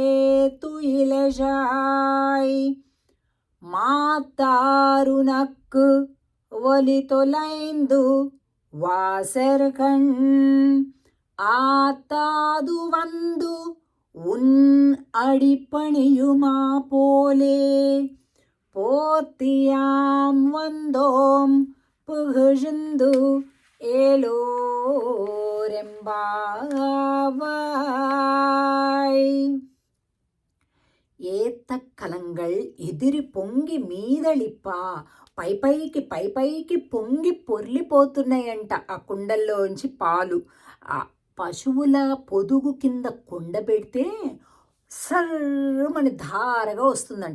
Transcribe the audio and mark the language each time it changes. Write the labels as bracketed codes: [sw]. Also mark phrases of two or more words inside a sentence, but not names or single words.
[ta] துயிலெழாய் மாத்தாருனக்கு ஒலி தொலைந்து வாசர்கண் ஆத்தாது வந்து உன் அடிப்பணியுமா போலே போத்தியாம் வந்தோம் புகழ்ந்து ఏలోరెంబావాయ్. ஏத்தக்கலங்கள் எதிர் பொங்கி மீதளிப்ப, [te] పైపైకి పొంగి పొర్లిపోతున్నాయంట ఆ కుండల్లోంచి పాలు. ఆ పశువుల పొదుగు కింద కుండ పెడితే సర్రమని ధారగా వస్తుందంట.